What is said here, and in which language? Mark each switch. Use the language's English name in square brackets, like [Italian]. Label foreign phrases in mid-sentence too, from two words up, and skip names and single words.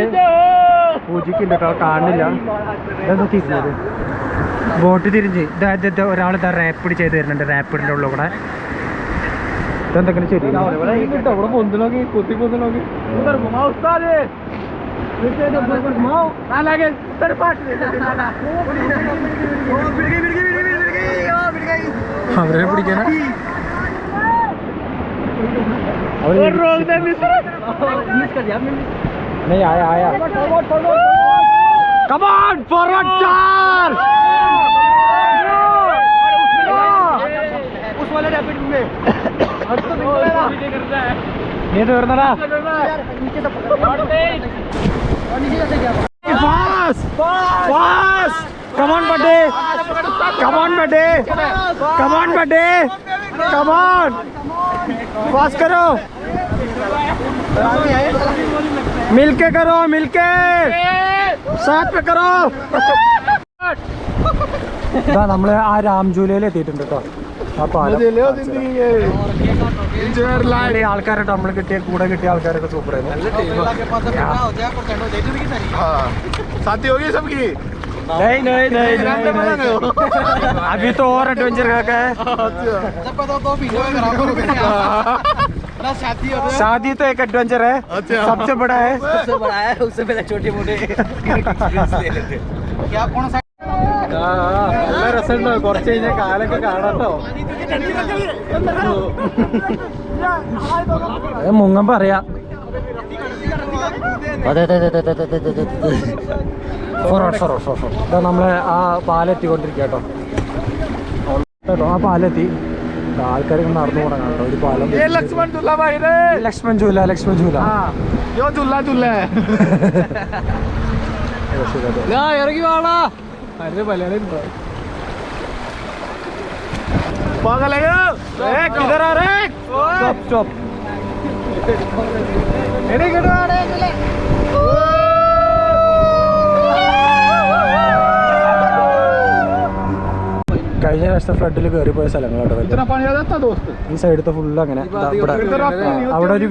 [Malayalam] പൂജിക്കുണ്ട് കേട്ടോ കാണില്ല ഇതെന്താ തിരിഞ്ഞത് ബോട്ട് തിരിഞ്ഞ് ഇതാദ്യത്തെ ഒരാൾ ഇതാ റാപ്പിഡ് ചെയ്ത് തരുന്നുണ്ട് റാപ്പിഡിന്റെ ഉള്ളിൽ കൂടെ ഇതെന്തെങ്കിലും ശരി ഇവിടെ പൊന്ത് നോക്കി കുത്തി പൊന്ത് നോക്കി അവരെ പിടിക്കാനാ [Hindi] नहीं आया आया [English] come on forward charge [Hindi] उस वाले रैपिड में ये तो करना नीचे तो [English] fast fast come on buddy come on buddy come on buddy come on fast [Hindi] करो मिलके करो मिलके साथ में करो [Malayalam] നമ്മള് ആ രാംജൂലയിൽ എത്തിയിട്ടുണ്ട് കേട്ടോ ആ പാലം ആൾക്കാരൊക്കെ നമ്മൾ കിട്ടിയ കൂടെ കിട്ടിയ ആൾക്കാരൊക്കെ സൂപ്പർ ആയിരുന്നു [Hindi] नहीं नहीं नहीं नहीं अभी तो और एडवेंचर का है शादी तो एक एडवेंचर है सबसे बड़ा है उससे पहले छोटे मोटे क्या कौन सा [Malayalam] നല്ല രസമുണ്ടോ കുറച്ച് കഴിഞ്ഞാൽ കാലൊക്കെ കാണാട്ടോ മുങ്ങൻ പറയാ അതെ അതെ അതെ അതെ അതെ നമ്മളെ ആ പാലെത്തിക്കൊണ്ടിരിക്കുക കേട്ടോ ആ പാലെത്തി ആൾക്കാരൊക്കെ നടന്നു പോകണം കേട്ടോ ഒരു പാലം ലക്ഷ്മൺ झूला लक्ष्मण झूला ഇറങ്ങി വാടാ അതിന്റെ മലയാളം ഉണ്ടോ സ്റ്റോപ്പ് കഴിഞ്ഞ പ്രാവശ്യത്തെ ഫ്ലഡിൽ കയറിപ്പോയ സ്ഥലങ്ങളാട്ടോ ഈ സൈഡത്തെ ഫുള്ള് അങ്ങനെ അവിടെ ഒരു